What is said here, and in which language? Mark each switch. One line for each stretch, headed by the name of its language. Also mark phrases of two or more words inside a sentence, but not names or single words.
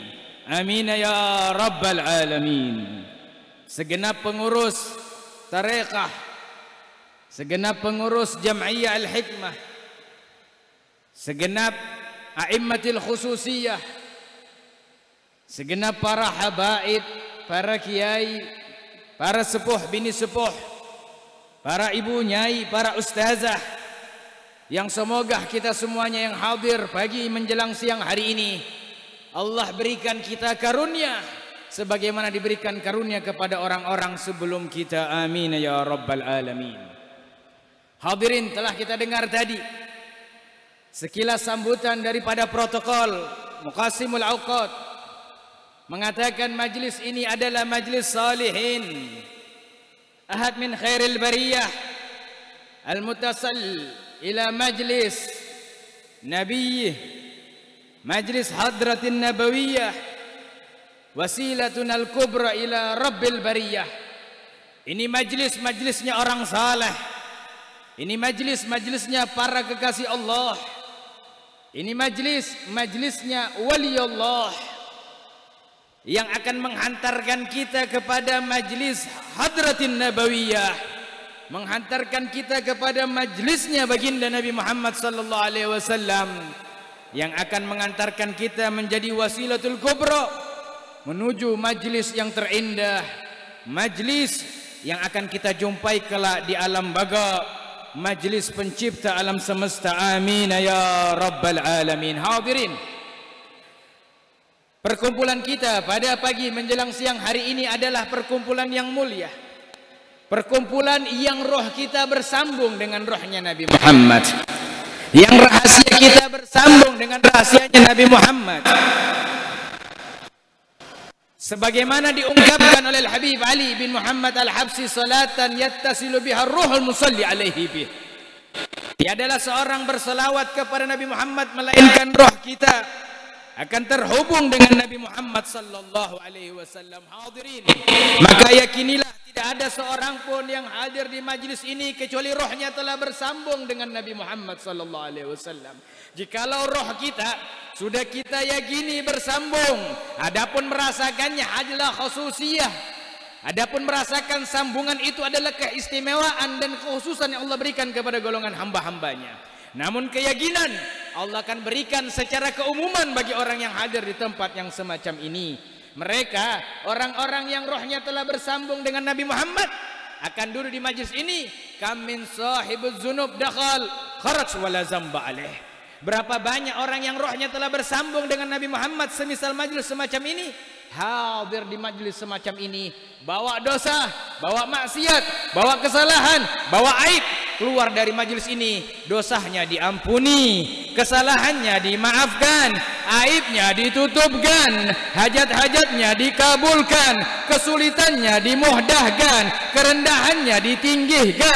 Arabic: آمين يا رب العالمين.
Indonesian: Segenap pengurus tarekat, segenap pengurus Jam'iyah Al-Hikmah, segenap
Arabic: أئمة الخصوصية,
Indonesian: segenap para habaib, para kiai, para sepuh bini sepuh, para ibu nyai, para ustazah, yang semoga kita semuanya yang hadir pagi menjelang siang hari ini, Allah berikan kita karunia sebagaimana diberikan karunia kepada orang-orang sebelum kita.
Arabic: آمين يا رب العالمين.
Indonesian: Hadirin, telah kita dengar tadi sekilas sambutan daripada protokol Muqasimul Awqat, mengatakan majlis ini adalah
Arabic: مجلس صالحين، أحد من خير البرية، المتصل إلى مجلس نبيه، مجلس حضرة نبوية، وسيلة الكبرى إلى رب البرية.
Indonesian: Ini majlis-majlisnya orang saleh. Ini majlis-majlisnya para kekasih Allah. Ini majlis-majlisnya wali Allah yang akan menghantarkan kita kepada majlis Hadratin Nabawiyah, menghantarkan kita kepada majlisnya baginda Nabi Muhammad
Arabic: صلى الله عليه وسلم,
Indonesian: yang akan mengantarkan kita menjadi
Arabic: الوسيلة الكبرى
Indonesian: menuju majlis yang terindah, majlis yang akan kita jumpai kelak di alam baga, majlis pencipta alam semesta.
Arabic: آمين يا رب العالمين.
Indonesian: Hadirin, perkumpulan kita pada pagi menjelang siang hari ini adalah perkumpulan yang mulia, perkumpulan yang roh kita bersambung dengan rohnya Nabi Muhammad, yang rahasia kita bersambung dengan rahasianya Nabi Muhammad, sebagaimana diungkapkan oleh Al-Habib Ali bin Muhammad Al-Habsi,
Arabic: صلاة يتصل بها روح المصلي عليه به.
Indonesian: Tiadalah seorang berselawat kepada Nabi Muhammad melainkan roh kita akan terhubung dengan Nabi Muhammad
Arabic: صلى الله عليه وسلم.
Indonesian: Hadirin, maka yakinilah tidak ada seorang pun yang hadir di majlis ini kecuali rohnya telah bersambung dengan Nabi Muhammad
Arabic: صلى الله عليه وسلم.
Indonesian: Jikalau roh kita sudah kita yakini bersambung, adapun merasakannya adalah khususiyah, adapun merasakan sambungan itu adalah keistimewaan dan kekhususan yang Allah berikan kepada golongan hamba-hambanya. Namun keyakinan Allah akan berikan secara keumuman bagi orang yang hadir di tempat yang semacam ini. Mereka orang-orang yang rohnya telah bersambung dengan Nabi Muhammad akan duduk di majlis ini.
Arabic: كم من صاحب الذنوب دخل خرج ولا ذنب عليه.
Indonesian: Berapa banyak orang yang rohnya telah bersambung dengan Nabi Muhammad semisal majlis semacam ini, hadir di majlis semacam ini, bawa dosa, bawa maksiat, bawa kesalahan, bawa aib, keluar dari majlis ini dosanya diampuni, kesalahannya dimaafkan, aibnya ditutupkan, hajat-hajatnya dikabulkan, kesulitannya dimuhdahkan, kerendahannya ditinggikan.